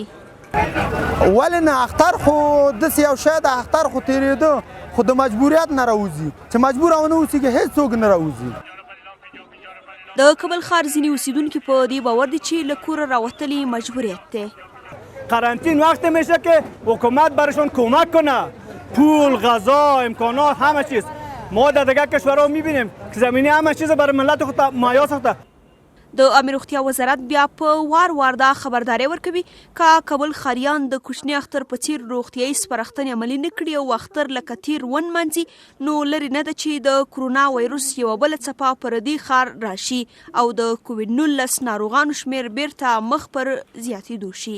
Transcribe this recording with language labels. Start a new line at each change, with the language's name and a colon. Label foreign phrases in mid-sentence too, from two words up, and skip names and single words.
Pashto: ولې نه؟ اختر خو داسې یو شی د اختر خو تېرېده، خو د مجبوریت نه راوځي چې مجبوره ونه اوسېږي هېڅوک نه راوځي. د کابل ښار ځینې اوسیدونکي په دې باور دي چې له کوره راوتلي مجبوریت دی.
Persian: قرنطین وقتی میشه که حکومت برشون کمک کنه، پول، غذا، امکانات، همه چیز. ما در دیگر کشورها میبینیم که زمینی همه چیز برای ملت خود مهیا ساخته.
Pashto: د عامې روغتیا وزارت بیا په وار دا خبرداری ورکوي که کابل ښاریان د کوچني اختر په څیر روغتیایي سپارښتنې عملي نه کړي او اختر لکه تیر ونمانځي، نو لرې نه ده چې د کرونا ویروس یوه بله څپه پر دې ښار راشي او د کوویډ 19 ناروغانو شمېر بیرته مخ پر زیاتېدو شي.